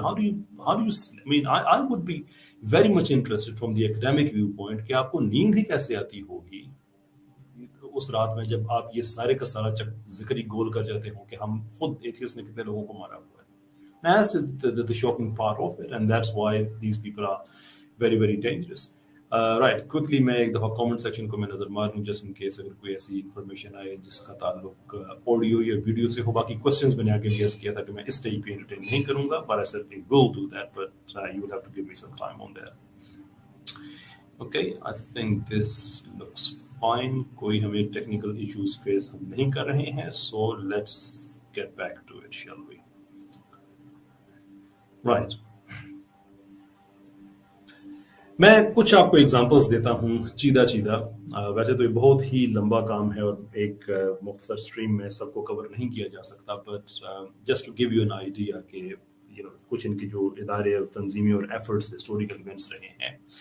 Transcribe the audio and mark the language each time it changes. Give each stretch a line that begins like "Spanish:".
English: How do you I mean, I would be very much interested from the academic viewpoint
Hindi: कि आपको नींद ही कैसे आती होगी उस रात में जब आप ये सारे का सारा जिक्र ही गोल कर जाते हो कि हम खुद एथियस्ट ने कितने लोगों को मारा हुआ है।
English: That's the shocking part of it, and that's why these people are very very dangerous. Right, quickly
Hindi: मैं एक दफ़ा comment section को मैं नज़र मार लूँ
English: just in case
Hindi: अगर कोई ऐसी information आए जिसका ताल्लुक ऑडियो या वीडियो से हो। बाकी questions मैंने आगे लिस्ट किया था कि मैं इस टाइप पे entertain नहीं करूँगा,
English: but I certainly will do that, but you will have to give me some time on that. Okay, I think this looks fine.
Hindi: कोई हमें technical issues face हम नहीं कर रहे हैं,
English: so let's get back to it, shall we? Right.
Hindi: मैं कुछ आपको एग्जांपल्स देता हूँ चीदा चीदा। वैसे तो ये बहुत ही लंबा काम है और एक मुख्तसर स्ट्रीम में सबको कवर नहीं किया जा सकता,
English: but just to give you an idea
Hindi: कि कुछ इनके जो इदारे और तंजीमें और एफर्ट्स हिस्टोरिकल इवेंट्स रहे हैं।